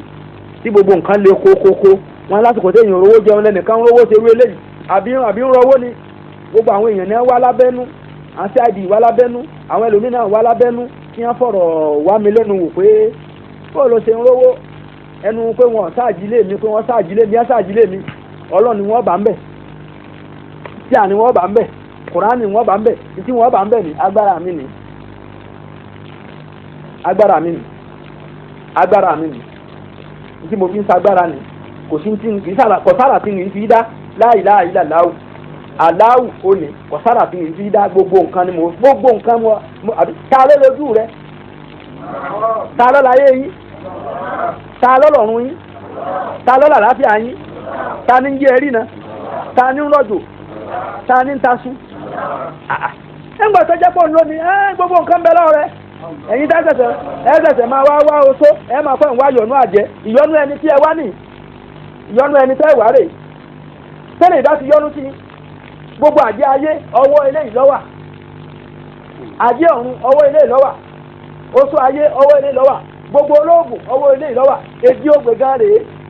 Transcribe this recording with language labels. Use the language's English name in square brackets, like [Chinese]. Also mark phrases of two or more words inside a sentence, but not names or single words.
[Yoruba] tí gbogbo nǹkan le kókókó wọn lásìkò téèyàn rówó jẹun lẹ́nìkan rówó ṣe wé léyìí àbí ń rọwó ni gbogbo àwọn èèyàn náà wá lábẹ́nú àti àìdì wá lábẹ́nú àwọn ẹlòmíì náà wá lábẹ́nú kí wọ́n fọ̀rọ̀ wá mi lẹ́nu wò pé bó ló ṣe ń rówó ẹnu pé wọ́n sáàjìlé mi pé wọ́n sáàjìlé mi sáàjìlé mi Ọlọ́run ni wọ́n bá ń bẹ̀ tí à ní wọ́n bá ń bẹ̀ Kùránì wọ́n bá ń bẹ̀ tí wọ́n bá ń bẹ̀ ní agbára mi ni agbára mi ni agbára mi ni tí mo fi ń sagbára ni kò sí tí kì í sára kò sára tí kì í fi dá [Arabic] لا إله إلا الله الله [Yoruba] ó ní kò sára tí kì í fi dá gbogbo nǹkan ni mo gbogbo nǹkan mo àbí ta ló lójú rẹ ta ló láyé yín ta ló lọ́run yín ta ló làlàáfíà yín ta ní ń jẹ́ ẹ̀rí náà ta ní ń rọ̀jò ta ní ń tasú ẹgbẹ́ tó jẹ́ pọ̀ lónìí gbogbo nǹkan bẹ lọ́wọ́ rẹ ẹ̀yin ẹ̀sẹ̀sẹ̀ máa wá oṣó ẹ máa fẹ́ ìwá yọ̀nú àjẹ́ ìyọnú ẹni tí ẹ wá nì ìyọnú ẹni tẹ́ ìwá rè tẹ́lẹ̀ ìdá ti yọnú sí gbogbo àjẹ́ ayé ọwọ́ eléyìí ló wà àjẹ́ ọ̀run ọwọ́ eléyìí ló wà oṣó ayé ọwọ́ eléyìí ló wà gbogbo olóògùn ọwọ́ eléyìí ló wà èjì ògbè gan rèé